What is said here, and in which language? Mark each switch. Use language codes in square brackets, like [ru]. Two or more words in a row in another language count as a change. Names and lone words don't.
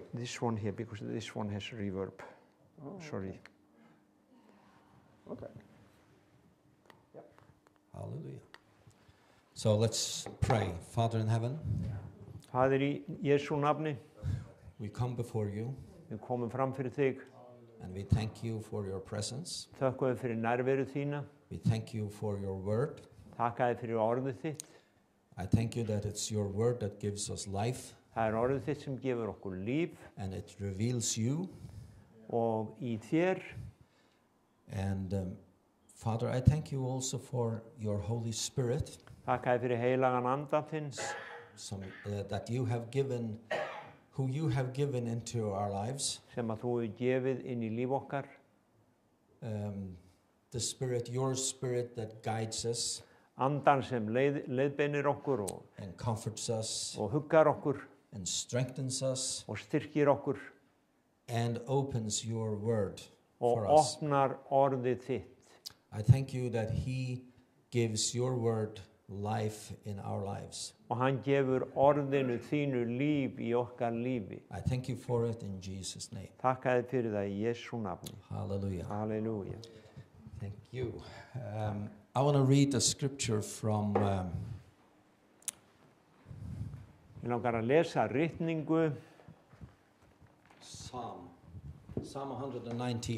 [en] this one here, because this one has reverb. Oh, Sorry. Okay. Yep. Hallelujah. So let's pray. Father in heaven, [is] Faðir í Jesú nafni, [en] we come before you [is] við komum fram fyrir þig, [en] and we thank you for your presence. [is] þökkum við fyrir nærveru þína, [en] We thank you for your word. [is] þakka þið fyrir orðið þitt. [en] I thank you that it's your word that gives us life [is] Það orðið þitt sem gefur okkur líf [en] and it reveals you. [is] og í þér. [en] And Father, I thank you also for your Holy Spirit [is] Þakka þið fyrir heilagan anda þinn [en] that you have given, who you have given into our lives. [is] sem að þú hefur gefið inn í líf okkar. [en] The Spirit, your Spirit that guides us [is] Andan sem leiðbeinir okkur [en] and comforts us [is] og huggar okkur [en] and strengthens us [is] og styrkir okkur [en] and opens your word [is] og [en] for us. [is] opnar orðið þitt. [en] I thank you that He gives your word life in our lives. [is] Og hann gefur orðinu þínu líf í okkar lífi. [en] I thank you for it in Jesus' name. [is] Þakka þið fyrir það í Jesú nafni. [en] Hallelujah. [is] Halleluja. [en] Thank you. I want to read a scripture from [is] Ég langar að lesa ritningu [en] Psalm 119.